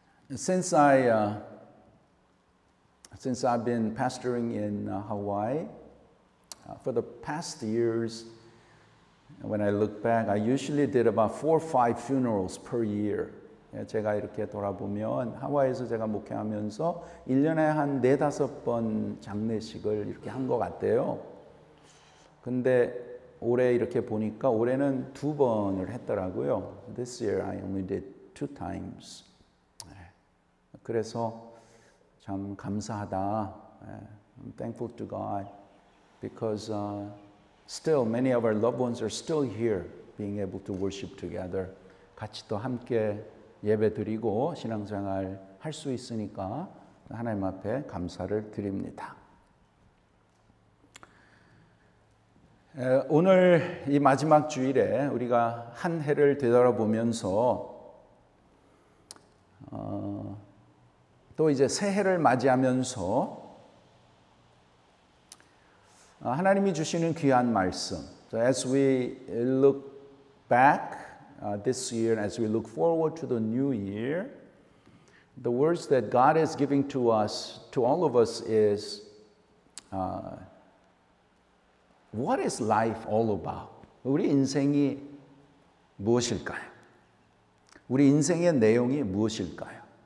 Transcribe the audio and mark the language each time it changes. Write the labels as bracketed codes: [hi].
[en] Since I've been pastoring in Hawaii, for the past years, when I look back, I usually did about 4 or 5 funerals per year. [ko] 제가 이렇게 돌아보면 하와이에서 제가 목회하면서 1년에 한 4-5번 장례식을 이렇게 한 것 같아요. 근데 올해 이렇게 보니까 올해는 2번을 했더라고요. [en] This year I only did 2 times. [ko] 그래서 참 감사하다. [en] I'm thankful to God because still many of our loved ones are still here being able to worship together. [ko] 같이 또 함께 예배드리고 신앙생활 할 수 있으니까 하나님 앞에 감사를 드립니다. 오늘 이 마지막 주일에 우리가 한 해를 되돌아보면서 또 이제 새해를 맞이하면서 하나님이 주시는 귀한 말씀. [en] So as we look back this year, as we look forward to the new year, the words that God is giving to us, to all of us, is what is life all about? [ko] 우리 인생이 무엇일까요? 우리 인생의 내용이 무엇일까요?